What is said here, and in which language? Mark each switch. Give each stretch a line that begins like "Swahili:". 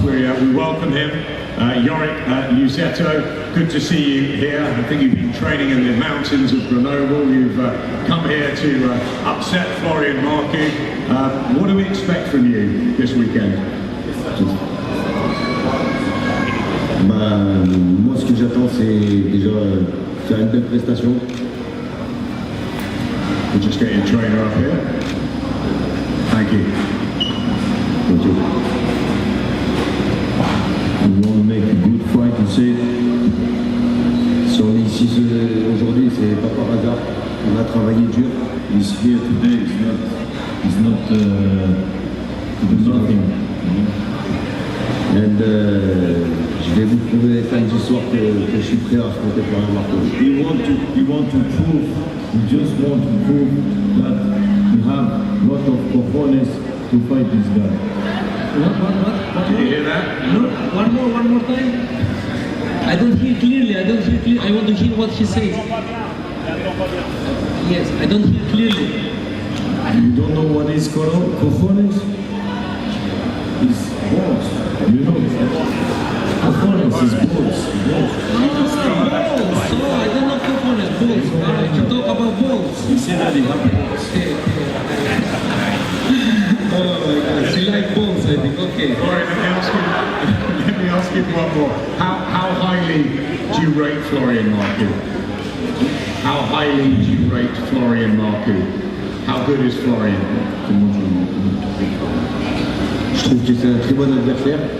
English: We welcome him. Yorick Luzetto, good to see you here. I think you've been training in the mountains of Grenoble. You've come here to upset Florian Marcoux. What do we expect from you this weekend?
French: Moi, ce que j'attends, c'est déjà faire une belle prestation.
English: We'll just get your trainer up here. Thank you. Thank you. We want to make a good fight, you say.
French: Si on est ici aujourd'hui, c'est pas par hasard. On a travaillé dur.
English: He's here today, it's not to do nothing.
French: And je vais vous prouver samedi soir que je suis prêt à affronter Florian Marcoux.
English: We want to prove, we just want to prove that we have a lot of cojones to fight this guy. What? Did you hear that? No, one more time. I don't hear clearly, I want to hear what he says. Yes, I don't hear clearly. You don't know what is cojones? It's balls. You know, cojones is balls. So I don't know cojones, balls. You talk about balls. You say that in balls. Oh my God, you like balls, I think. Okay. All right, let me ask you one more. How highly do you rate Florian Marcoux? How highly do you rate Florian Marcoux? How good is Florian?
French: Je trouve que c'est un très bon adversaire.